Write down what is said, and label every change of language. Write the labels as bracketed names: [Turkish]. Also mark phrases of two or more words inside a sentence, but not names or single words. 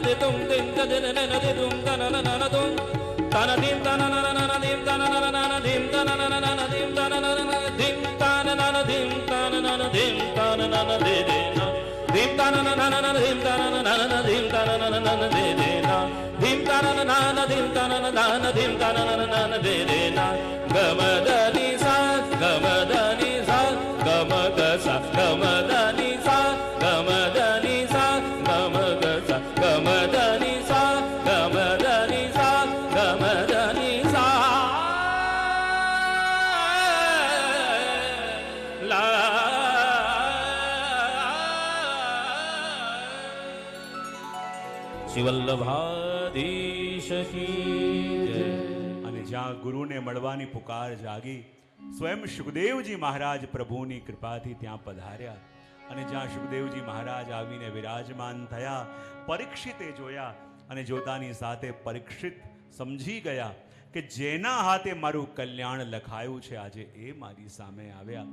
[Hindi] दितुम दिन तन नन दितुम तन नन तुम तन देम तन नन देम तन नन देम तन नन देम तन नन देम तन नन देम तन नन देम तन नन दे देना देम तन नन देम तन नन देम तन नन दे देना देम तन नन देम तन नन देम तन नन दे देना गमदनी सा गमदनी सा गमगसा गमदनी सा गमदनी सा गमगसा गमदनी सा गमदनी सा गमदनी सा ला श्रीवल्लभाधीश की जय. [Gujarati] અને જ્યાં ગુરુને મળવાની પુકાર જાગી સ્વયં સુખદેવજી મહારાજ પ્રભુની કૃપાથી ત્યાં પધાર્યા અને જ્યાં સુખદેવજી મહારાજ આવીને વિરાજમાન થયા પરીક્ષિતે જોયા અને જોતાની સાથે પરીક્ષિત સમજી ગયા કે જેના હાથે મારું કલ્યાણ લખાયું છે આજે એ મારી સામે આવ્યા.